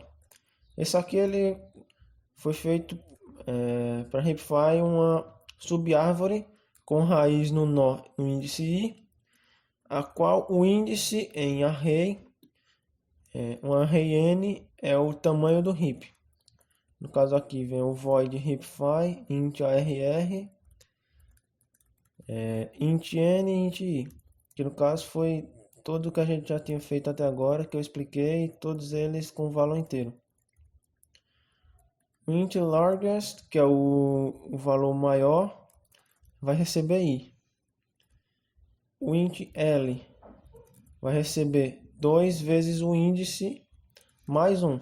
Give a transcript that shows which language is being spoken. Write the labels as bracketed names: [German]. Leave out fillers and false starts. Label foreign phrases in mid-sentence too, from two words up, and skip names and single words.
[Portuguese] Esse aqui ele foi feito para heapify uma subárvore com raiz no nó no índice I, a qual o índice em array, um array n, é o tamanho do heap. No caso aqui vem o [English] void heapify int arr, [Portuguese] int n e int i, que no caso foi tudo que a gente já tinha feito até agora, que eu expliquei, todos eles com valor inteiro. O [English] int largest, [Portuguese] que é o valor maior, vai receber i. O int l vai receber 2 vezes o índice mais 1.